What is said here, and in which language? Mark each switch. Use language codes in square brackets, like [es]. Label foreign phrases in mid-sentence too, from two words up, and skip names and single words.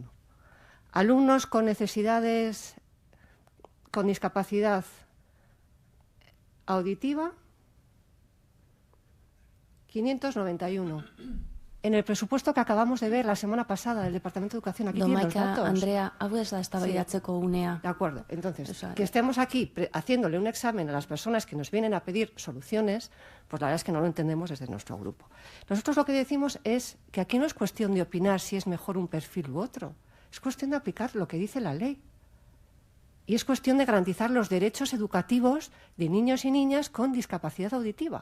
[es] Alumnos con necesidades, con discapacidad auditiva, 591. En el presupuesto que acabamos de ver la semana pasada del Departamento de Educación, aquí tienen los datos. [eu] Andrea, hau ez da eztabaidatzeko unea. [es] De acuerdo. Entonces, O sea, que estemos aquí haciéndole un examen a las personas que nos vienen a pedir soluciones, pues la verdad es que no lo entendemos desde nuestro grupo. Nosotros lo que decimos es que aquí no es cuestión de opinar si es mejor un perfil u otro. Es cuestión de aplicar lo que dice la ley. Y es cuestión de garantizar los derechos educativos de niños y niñas con discapacidad auditiva.